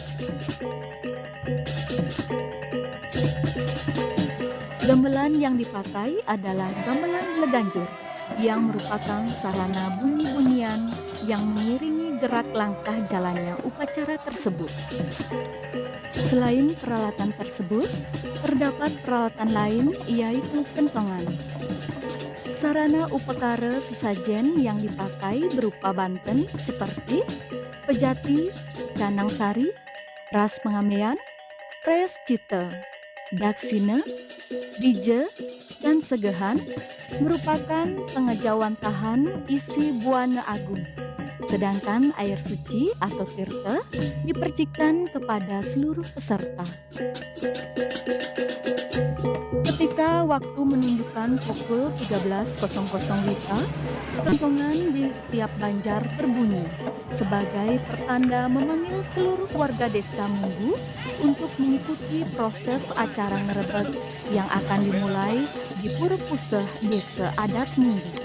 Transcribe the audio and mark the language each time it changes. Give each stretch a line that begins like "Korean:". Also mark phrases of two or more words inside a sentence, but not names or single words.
Indonesian: Gamelan yang dipakai adalah gamelan leganjur yang merupakan sarana bunyi-bunyian yang mengiringi gerak langkah jalannya upacara tersebut. Selain peralatan tersebut, terdapat peralatan lain yaitu kentongan. Sarana upakara sesajen yang dipakai berupa banten seperti pejati, canang sari, ras pengamean, pres cita, daksina, dije, dan segehan merupakan pengejawantahan isi buana agung. Sedangkan air suci atau tirta dipercikan kepada seluruh peserta. Ketika waktu menunjukkan pukul 13.00 WITA, kentongan di setiap banjar berbunyi sebagai pertanda memanggil seluruh warga desa Munggu untuk mengikuti proses acara ngerebek yang akan dimulai di Pura Puseh Desa Adat Munggu.